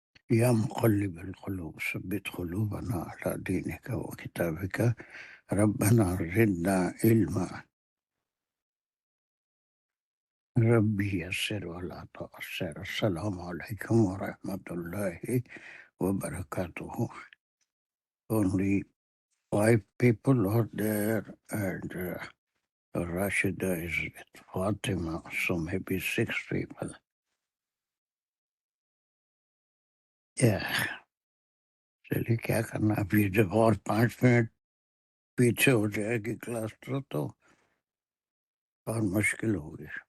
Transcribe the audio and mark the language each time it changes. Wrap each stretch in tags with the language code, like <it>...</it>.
<ar>يا مقلب القلوب ثبت قلوبنا على دينك وكتابك. ربنا زدنا علما. ربي يسر ولا تعسر. السلام عليكم ورحمة الله وبركاته.</ar> <en>Only 5 people are there, and Rashida is with Fatima, so maybe 6 people. Yeah.</en> <ur>چلیے کیا کرنا، اب یہ جب اور 5 منٹ پیچھے ہو جائے گی کلاس تو اور مشکل ہوگی.</ur>